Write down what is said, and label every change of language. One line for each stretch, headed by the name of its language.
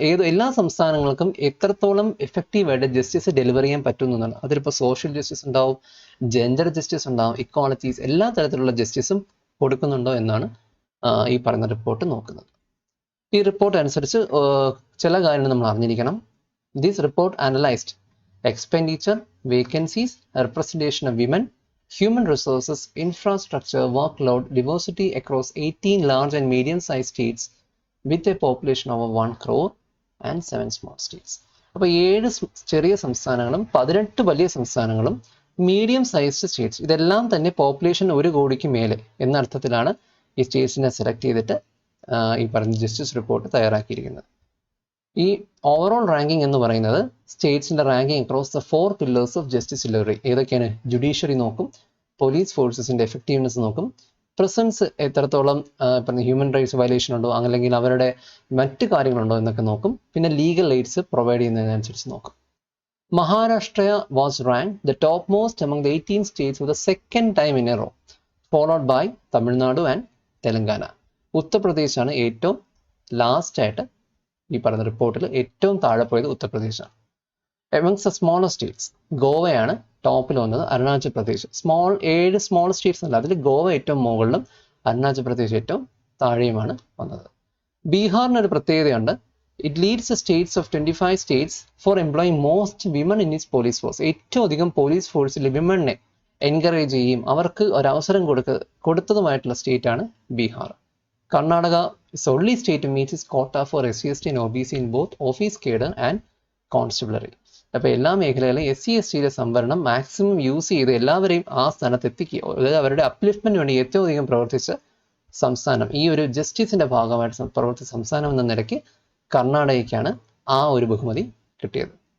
Malayalam: എല്ലാ സംസ്ഥാനങ്ങൾക്കും എത്രത്തോളം എഫക്റ്റീവായിട്ട് ജസ്റ്റിസ് ഡെലിവർ ചെയ്യാൻ പറ്റുന്നതാണ്. അതിലിപ്പോൾ സോഷ്യൽ ജസ്റ്റിസ് ഉണ്ടാവും, ജെൻഡർ ജസ്റ്റിസ് ഉണ്ടാവും, ഇക്വാളിറ്റീസ്, എല്ലാ തരത്തിലുള്ള ജസ്റ്റിസും കൊടുക്കുന്നുണ്ടോ എന്നാണ് ഈ പറയുന്ന റിപ്പോർട്ട് നോക്കുന്നത്. ഈ റിപ്പോർട്ട് അനുസരിച്ച് ചില കാര്യങ്ങൾ നമ്മൾ അറിഞ്ഞിരിക്കണം.
English: This report analysed expenditure, vacancies, representation of women, human resources, infrastructure, workload, diversity across 18 large and medium-sized states with a population over 1 crore and 7 small states.
Malayalam: അപ്പോൾ 7 ചെറിയ സംസ്ഥാനങ്ങളും 18 വലിയ സംസ്ഥാനങ്ങളും മീഡിയം സൈസ്ഡ് സ്റ്റേറ്റ്സ്, ഇതെല്ലാം തന്നെ പോപ്പുലേഷൻ 1 കോടിക്ക് മേലെ എന്ന അർത്ഥത്തിലാണ് ഈ സ്റ്റേറ്റ്സിനെ സെലക്ട് ചെയ്തിട്ട് ഈ പറഞ്ഞ ജസ്റ്റിസ് റിപ്പോർട്ട് തയ്യാറാക്കിയിരിക്കുന്നത്. ഈ ഓവറോൾ റാങ്കിങ് എന്ന് പറയുന്നത് സ്റ്റേറ്റ്സിന്റെ ranking
English: Across the 4 pillars of justice delivery.
Malayalam: ഏതൊക്കെയാണ്? ജുഡീഷ്യറി നോക്കും, പോലീസ് ഫോഴ്സസിന്റെ എഫക്റ്റീവ്നെസ് നോക്കും, പ്രസൻസ് എത്രത്തോളം ഹ്യൂമൻ റൈറ്റ്സ് വയലേഷൻ ഉണ്ടോ അല്ലെങ്കിൽ അവരുടെ മറ്റ് കാര്യങ്ങളുണ്ടോ എന്നൊക്കെ നോക്കും. പിന്നെ ലീഗൽ എയ്ഡ്സ് പ്രൊവൈഡ് ചെയ്യുന്നതിനനുസരിച്ച് നോക്കും.
English: Maharashtra was rank the top most among the 18 states for the second time in a row, followed by Tamil Nadu and Telangana.
Malayalam: ഉത്തർപ്രദേശാണ് ഏറ്റവും ലാസ്റ്റ് ആയിട്ട് ഈ പറയുന്ന റിപ്പോർട്ടിൽ ഏറ്റവും താഴെ പോയത് ഉത്തർപ്രദേശാണ്.
English: amongst the smaller states
Malayalam: ഗോവയാണ് ടോപ്പിൽ വന്നത്, അരുണാചൽ പ്രദേശ്. 7 സ്മോൾ സ്റ്റേറ്റ്സ് അല്ല, അതിൽ ഗോവ ഏറ്റവും മുകളിലും അരുണാചൽ പ്രദേശ് ഏറ്റവും താഴെയുമാണ് വന്നത്. ബീഹാറിന് ഒരു പ്രത്യേകതയുണ്ട്.
English: It leads states of 25 states for employing most women in its police force.
Malayalam: ഏറ്റവും അധികം പോലീസ് ഫോഴ്സിൽ വിമനെ എൻകറേജ് ചെയ്യും, അവർക്ക് ഒരവസരം കൊടുത്തതുമായിട്ടുള്ള സ്റ്റേറ്റാണ് Bihar.
English: Karnataka is only state to meet its quota for SC/ST and OBC in both office cadre and constabulary.
Malayalam: അപ്പോൾ എല്ലാ മേഖലയിലും SC/STയുടെ സംവരണം maximum use ചെയ്ത് എല്ലാവരെയും ആ സ്ഥാനത്ത് എത്തിക്കുക, അതായത് അവരുടെ അപ്ലിഫ്റ്റ്മെന്റ് വേണ്ടി ഏറ്റവും അധികം പ്രവർത്തിച്ച സംസ്ഥാനം, ഈ ഒരു ജസ്റ്റിസിന്റെ ഭാഗമായിട്ട് പ്രവർത്തിച്ച സംസ്ഥാനം എന്ന നിലയ്ക്ക് കർണാടകയ്ക്കാണ് ആ ഒരു ബഹുമതി കിട്ടിയത്.